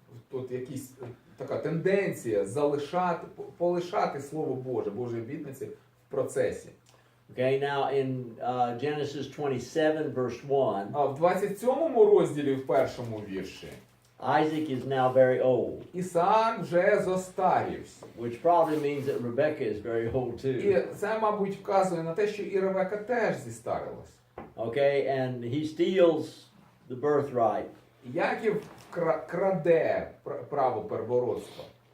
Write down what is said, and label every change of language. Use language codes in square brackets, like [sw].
[uk] Тут якась така тенденція полишати Слово Боже, Божої обітниці в процесі. [en] Okay, now in Genesis 27 verse 1, [uk] А в 27 розділі, в першому вірші, [en] Isaac is now very old, [uk] Ісаак вже зостарівся. [en] which probably means that Rebecca is very old too. [uk] І це, мабуть, вказує на те, що і Ревека теж зістарилась. [en] Okay, and he steals the birthright. [uk] Яків краде право первородства.